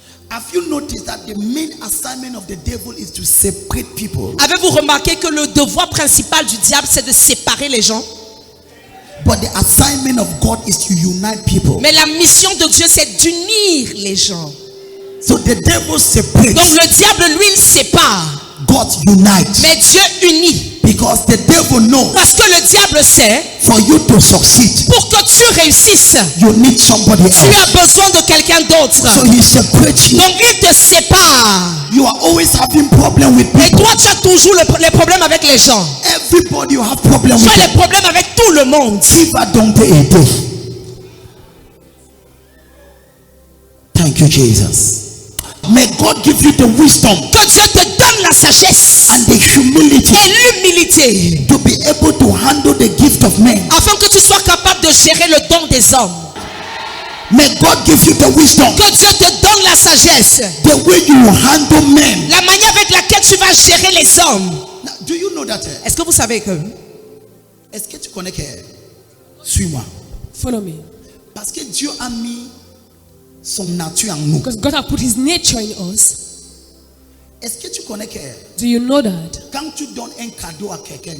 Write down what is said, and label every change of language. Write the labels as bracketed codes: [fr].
[en] Have you noticed that the main assignment of the devil is to separate people? [fr] Avez-vous remarqué que le devoir principal du diable, c'est de séparer les gens? [en] But the assignment of God is to unite people. [fr] Mais la mission de Dieu, c'est d'unir les gens. [en] So the devil separates, [fr] Donc le diable, lui, il sépare. [en] God unites. [fr] Mais Dieu unit. [en] Because the devil knows [fr] Parce que le diable sait, [en] for you to succeed, [fr] pour que tu réussisses, [en] you need somebody [fr] tu as [en] else. [fr] besoin de quelqu'un d'autre. [en] So he separates you. [fr] Donc il te sépare. [en] You are always having problem with [fr] Et [en] people. [fr] toi, tu as toujours les problèmes avec les gens. [en] Everybody you have problem [fr] Tu [en] with. [fr] as les problèmes avec tout le monde. Qui va donc t'aider? [en] Thank you, Jesus. May God give you the wisdom [fr] Que Dieu te donne la sagesse [en] and the humility [fr] et l'humilité, [en] to be able to handle the gift of men. [fr] afin que tu sois capable de gérer le don des hommes. [en] May God give you the wisdom, [fr] Que Dieu te donne la sagesse, [en] the way you handle men. [fr] la manière avec laquelle tu vas gérer les hommes. [en] Now, do you know that? [fr] Est-ce que vous savez que Est-ce que tu connais que suis-moi? [en] Follow me. [fr] Parce que Dieu a mis son nature en nous. [en] Because God has put his nature in us. [fr] Est-ce que tu connais que [en] Do you know that? [fr] quand tu donnes un cadeau à quelqu'un